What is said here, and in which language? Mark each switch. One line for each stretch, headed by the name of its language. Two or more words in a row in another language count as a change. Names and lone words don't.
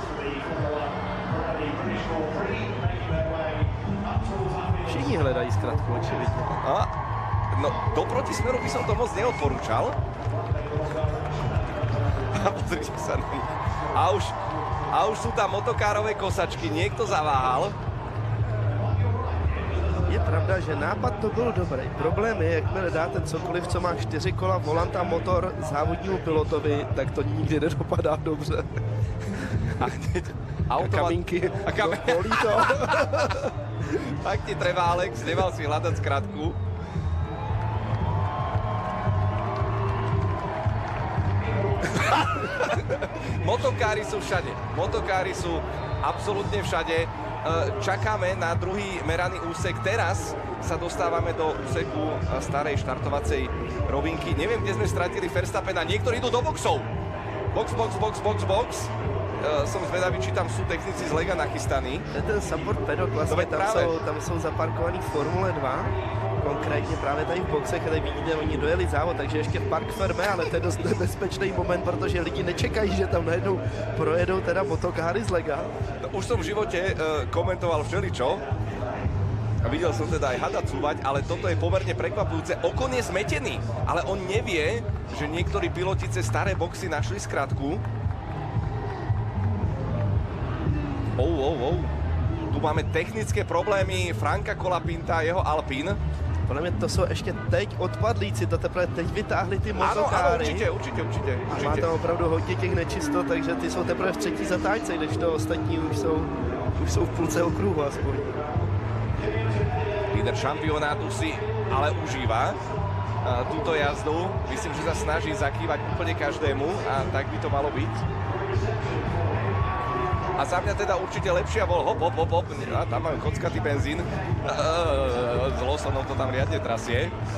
Czech: Všichni hledají zkratku, očividně.
Slovak: No, do protismeru by som to moc neodporúčal. A pozrite sa na nich. A už sú tam motokárové kosačky. Niekto zaváhal.
Czech: Je pravda, že nápad to byl dobrý. Problém je, jakmile dáte cokoliv, co má 4 kola, volant a motor závodnímu pilotovi, tak to nikdy nedopadá dobře. A kamínky. A kamínky. Bolí to.
Slovak: Tak ti treba, Alex, nemal si hľadať skratku. Motokári sú všade. Motokári sú absolútne všade. Čakáme na druhý meraný úsek. Teraz sa dostávame do úseku starej štartovacej rovinky. Neviem, kde sme stratili Verstappena. Niektorí idú do boxov. Box. Som zvedavý, či tam sú technici z Lega nachystaní.
Czech: Ten
English: support pedok,
Czech: vlastně tam jsou zaparkovaný v Formule 2. Konkrétně právě tady v boxech, tady vidíte, oni dojeli závod, takže ještě v
French: Park Fermé,
Czech: ale to je dost nebezpečný moment, protože lidi nečekají, že tam najednou projedou teda motokáry z Lega.
Slovak: No, už som v živote komentoval všeličo a videl som teda aj Hada cúvať, ale toto je pomerne prekvapujúce. Okon je zmetený, ale on nevie, že niektorí piloti cez staré boxy našli skratku. Tu máme technické problémy Franka Colapinta a jeho Alpine.
Czech: Podle mě to jsou ještě teď odpadlíci, to teprve teď vytáhli ty motokáry. Ano, určitě. A má tam opravdu hodně těch nečistot, takže ty jsou teprve v třetí zatáčce, když to ostatní už jsou v půlce okruhu aspoň.
Slovak: Líder šampionátu si ale užíva túto jazdu. Myslím, že sa snaží zakývať úplne každému a tak by to malo byť. A za mňa teda určite lepšia bol hop. A tam majú kockatý benzín. S Lawsonom to tam riadne trasie.